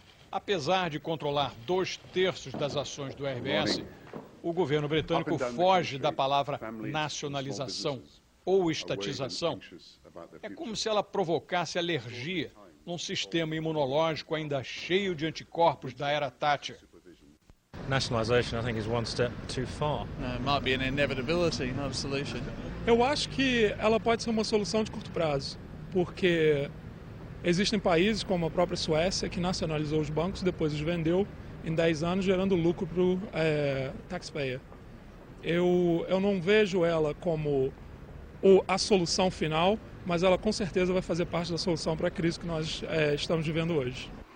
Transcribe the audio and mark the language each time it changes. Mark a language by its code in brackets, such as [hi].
[pt] Apesar de controlar 2/3 das ações do RBS, o governo britânico foge da palavra nacionalização ou estatização. É como se ela provocasse alergia num sistema imunológico ainda cheio de anticorpos da era Thatcher. [en] Nationalisation, I think, is one step too far. It might be an inevitability, not a solution. [pt] Eu acho que ela pode ser uma solução de curto prazo, porque existem países como a própria Suécia que nacionalizou os bancos, depois os vendeu em 10 anos, gerando lucro para o taxpayer. Eu não vejo ela como a solução final, mas ela com certeza vai fazer parte da solução para a crise que nós estamos vivendo hoje.